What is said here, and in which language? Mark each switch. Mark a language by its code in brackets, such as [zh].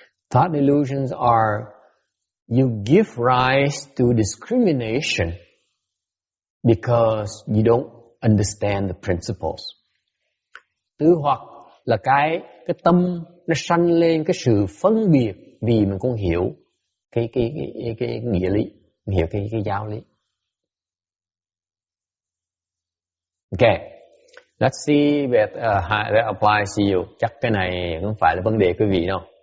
[en] Thought delusions are you give rise to discrimination because you don't understand the principles. [vi] Tư hoặc là cái tâm nó sanh lên cái sự phân biệt vì mình không hiểu cái nghĩa lý, mình hiểu cái giáo lý. [en] Okay, let's see how that applies to you. [vi] Chắc cái này không phải là vấn đề quý vị đâu.